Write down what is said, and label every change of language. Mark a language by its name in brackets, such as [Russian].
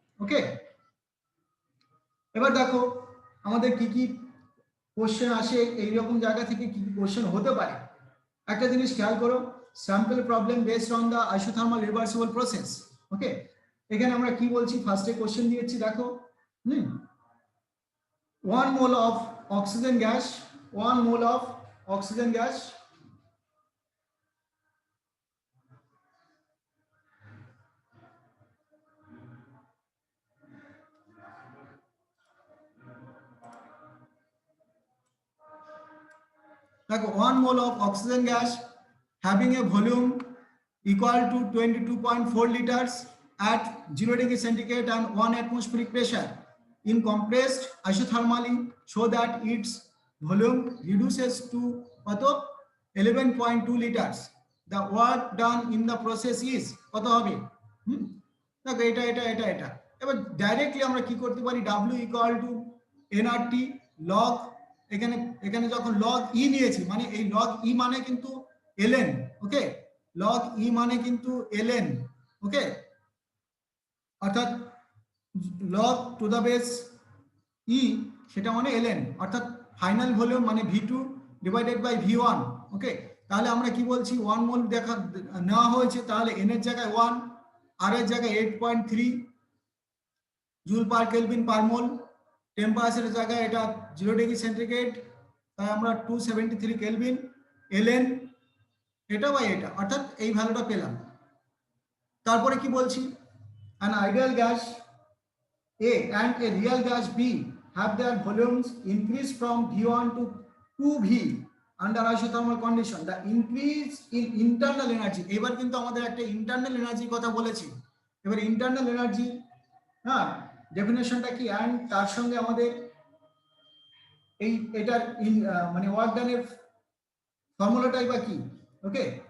[Bangla] ওকে, এবার দেখো আমাদের কি কি কোশ্চেন আসে, এইরকম জায়গা থেকে কি কি কোশ্চেন হতে পারে। একটা জিনিস খেয়াল করো, sample problem based on the isothermal reversible process. ওকে, এখানে আমরা কি বলছি, ফার্স্টে কোশ্চেন দিয়েছি দেখো, [English] 1 mole of oxygen gas, 1 mole of oxygen gas like 1 mole of oxygen gas having a volume equal to 22.4 liters at 0 degree centigrade and 1 atmospheric pressure in compressed isothermally so that its volume reduces to 11.2 liters. The work done in the process is [Bangla] কত হবে? দেখো এটা এবার directly আমরা কি করতে পারি, W equal to nRT log, এখানে যখন log E নিয়েছি মানে এই log E মানে কিন্তু ln, ওকে, log E মানে কিন্তু ln, ওকে, অর্থাৎ log to the base E সেটা মানে ln, অর্থাৎ ফাইনাল ভলিউম মানে V2 ডিভাইডেড বাই V1, ওকে। তাহলে আমরা কি বলছি, 1 মোল নেওয়া হয়েছে, তাহলে n এর জায়গায় 1, r এর জায়গায় 8.3 জুল পার কেলভিন পার মোল, টেম্পারেচারের জায়গায় এটা 0 ডিগ্রি সেন্টিগ্রেড, তাই আমরা 273 কেলভিন, ln এটা বাই এটা, অর্থাৎ এই ভ্যালুটা পেলাম। তারপরে কি বলছি, [English] an ideal gas A and a real gas B have their volumes increased from V1 to 2V under isothermal condition. The increase in internal energy, [Bangla] এবার কিন্তু আমাদের একটা ইন্টারনাল এনার্জির কথা বলেছি। এবার ইন্টারনাল এনার্জি, হ্যাঁ, ডেফিনেশনটা কি, অ্যান্ড তার সঙ্গে আমাদের এটার মানে ওয়ার্ক ডানের ফর্মুলাটাই বা কি, ওকে।